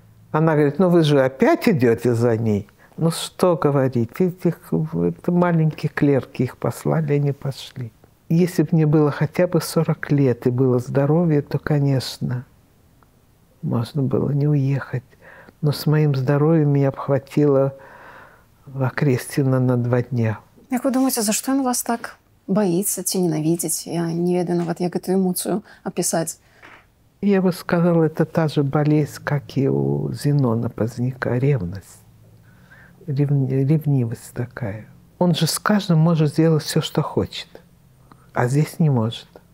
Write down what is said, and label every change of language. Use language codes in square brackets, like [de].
[ru] Она говорит, ну вы же опять идете за ней. Ну что говорить, это маленькие клерки, их послали, они пошли. Если бы мне было хотя бы 40 лет и было здоровье, то, конечно, можно было не уехать. Но с моим здоровьем меня обхватило в Окрестино на 2 дня. [uk] Як ви думаєте, за що він вас так боїться чи ненавидить? [be] Я не ведаю нават, як [ru] эту эмоцию описать. Я бы сказала, это та же болезнь, как и у Зенона Поздняка, ревность. Ревнивость такая. Он же с каждым может сделать все, что хочет. А здесь не может.